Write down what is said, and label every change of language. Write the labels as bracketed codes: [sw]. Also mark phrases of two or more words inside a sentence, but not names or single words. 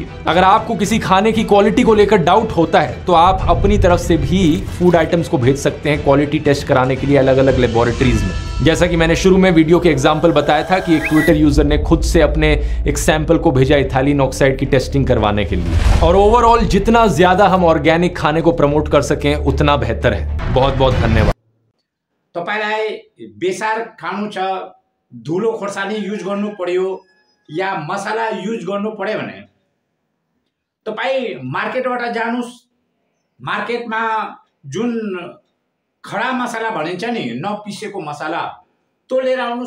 [hi] अगर आपको किसी खाने की क्वालिटी को लेकर डाउट होता है तो आप अपनी तरफ से भी [en] food items [hi] को भेज सकते हैं [en] quality test [hi] कराने के लिए अलग अलग लेबोरेटरीज में। जैसा कि मैंने शुरू में वीडियो के एग्जाम्पल बताया था कि एक ट्विटर यूजर ने खुद से अपने एक सैंपल को भेजा [en] ethylene oxide [hi] की टेस्टिंग करवाने के लिए। और ओवरऑल जितना ज्यादा हम ऑर्गेनिक खाने को प्रमोट कर सकें उतना बेहतर है। बहुत बहुत धन्यवाद। [ne] तपाईलाई बेसार खानु छ, धुलो खोर्सानी युज गर्नु पर्यो या मसाला युज गर्नु पर्यो भने तपाई मार्केटबाट जानुस्। मार्केटमा जुन खडा मसाला भनिन्छ नि, नपिसेको मसाला, त्यो लिएर आउनुस्।